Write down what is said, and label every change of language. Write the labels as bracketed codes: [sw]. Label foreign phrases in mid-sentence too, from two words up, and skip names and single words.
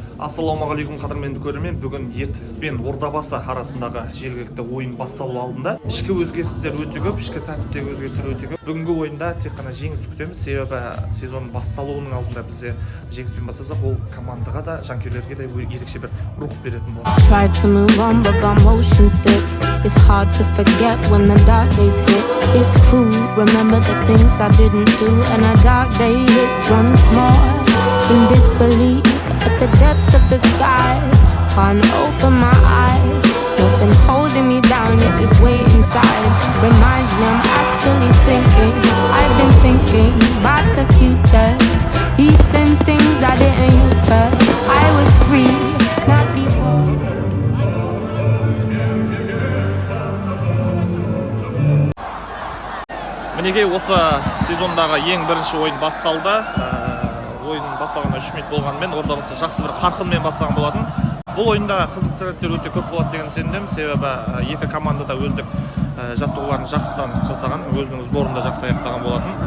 [kk] Ассалаумағалейкум қадірменді көрермен. Бүгін Ертіс пен Ордабасы арасындағы жергілікті ойын басталу алдында ішкі өзгерістер өте көп, ішкі тәртіптегі өзгерістер өте көп. Бүгінгі ойында тек қана жеңіс күтеміз, себебі сезонның басталуының алдында бізде жеңіспен бастасақ, ол командаға да, жанкүйерлерге де ерекше бір рух беретін болады. [en] Tried to move on but got motion sick. It's hard to forget when the dark days hit. It's cruel, remember the things I didn't do, and a dark day hits once more. In disbelief at the depth of the skies, can't open my eyes. Nothing holding me down, yet this weight inside reminds me I'm actually sinking. I've been thinking about the future, deep in things I didn't used to. I was free, not before. [kk] Мінекей осы сезондағы ең бірінші ойын басталды. Ойын басталғанда 3 минут болғанымен Ордабасы жақсы бір қарқынмен бастаған болатын. Бұл ойында қызық сәттер өте көп болады деген сенімдемін, себебі екі команда да өздік жаттығуларын жақсыдан жасаған, өзінің сборында жақсы аяқтаған болатын.